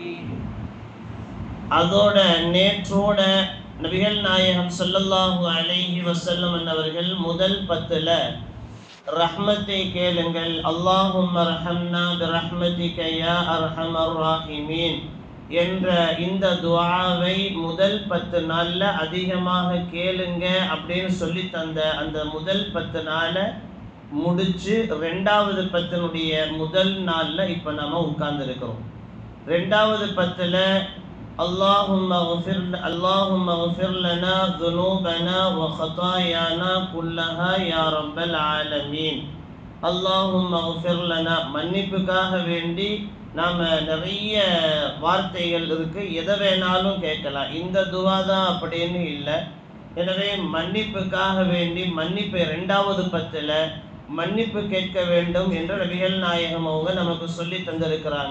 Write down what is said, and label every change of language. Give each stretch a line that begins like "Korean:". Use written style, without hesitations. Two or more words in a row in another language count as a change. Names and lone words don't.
Tamil: அதோட நேற்றோட நபிகள் நாயகம்
Arabic: صلى الله عليه وسلم
Tamil: அவர்கள் முதல் 10ல ரஹ்மத்தை கேளுங்கள்,
Arabic: اللهم ارحمنا برحمتك يا أرحم الراحمين
Tamil: என்ற இந்த துஆவை முதல் 10 நாள்ல அதிகமாக கேளுங்க அப்படின்னு சொல்லி தந்த அந்த முதல் 10 நாளை முடிச்சு 2வது 10னுடைய முதல் நாள்ல இப்ப நாம உட்கார்ந்து இருக்கிறோம்.
Arabic: 2வது 10ல اللهم اغفر لنا ذنوبنا وخطايانا كلها يا رب العالمين. اللهم اغفر لنا,
Tamil: மன்னிப்புக்காக வேண்டி நாம நிறைய வார்த்தைகள் இருக்கு, எதை வேணாலும் கேட்கலாம். இந்த துவா தான் அப்படின்னு இல்லை. எனவே மன்னிப்புக்காக வேண்டி மன்னிப்பு 2வது 10ல மன்னிப்பு கேட்க வேண்டும் என்று நபிகள் நாயகம் அவங்க நமக்கு சொல்லி தந்திருக்கிறாங்க.